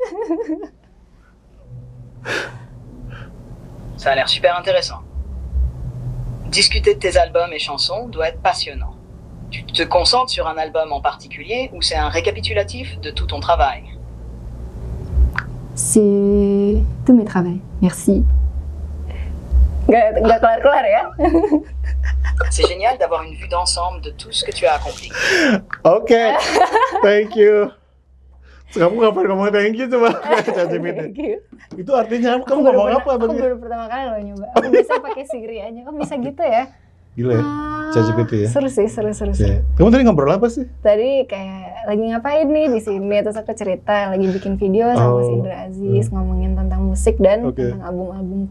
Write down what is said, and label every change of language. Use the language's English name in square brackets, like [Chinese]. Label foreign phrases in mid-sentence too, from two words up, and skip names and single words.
[French] Ça a l'air super intéressant. Discuter de tes albums et chansons doit être passionnant. Tu te concentres sur un album en particulier ou c'est un récapitulatif de tout ton travail? C'est tous mes travaux. Merci. [Indonesian] Gak kelar-kelar ya? [French] C'est génial d'avoir une vue d'ensemble de tout ce que tu as accompli. [English] Oke, thank you. [Indonesian] Kamu ngapain ngomong [English] thank you [Indonesian] coba ChatGPT? [English] Thank you. [Indonesian] Itu artinya kamu ngomong apa? Aku baru pertama kali loh nyoba. Aku bisa pakai Siri aja. Kok bisa gitu ya? Gila ya, ChatGPT ya. Seru sih. Kamu tadi ngobrol apa sih? Tadi kayak lagi ngapain nih di sini, terus aku cerita lagi bikin video sama Mas Indra Aziz ngomongin tentang musik dan tentang album-albumku.